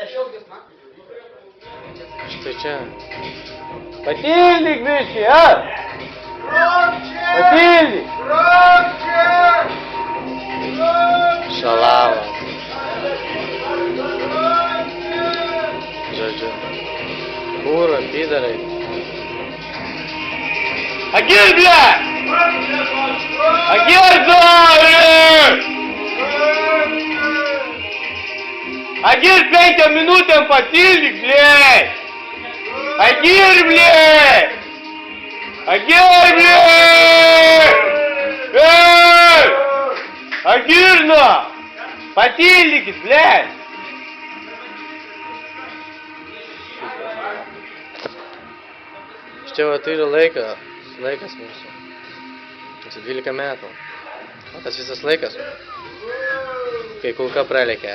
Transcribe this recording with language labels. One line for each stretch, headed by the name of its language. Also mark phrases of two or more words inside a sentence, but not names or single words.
Lithuanian: Štai čia. Patildyk biškį, ar? Patildyk! Šalava. Žodžiu. Kūro, pidarai. Agir, bля! Agir, dori! Agir 5 minutėm patildyk, blėj! Agir, blėj! Agir, blėj! Ей! Agir, nu! Patildykit, blėj! Štai va, tai yra laikas mūsų. 12 metų. O tas visas laikas, kai kulka pralėkė.